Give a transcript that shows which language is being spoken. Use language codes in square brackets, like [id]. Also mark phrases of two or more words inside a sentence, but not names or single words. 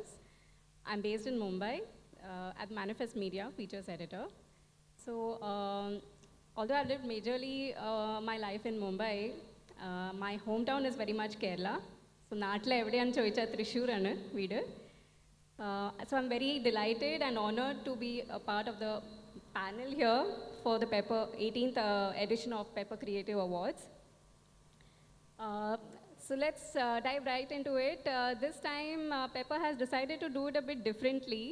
[en] I'm based in Mumbai at Manifest Media, features editor. So, although I've lived majorly my life in Mumbai, my hometown is very much Kerala. So, [ml] നാട്ടിൽ എവിടെയാണ് ചോദിച്ചാൽ തൃശ്ശൂർ ആണ് വീട്. [en] So I'm very delighted and honored to be a part of the panel here for the Pepper 18th edition of Pepper Creative Awards. So let's dive right into it. This time, Pepper has decided to do it a bit differently.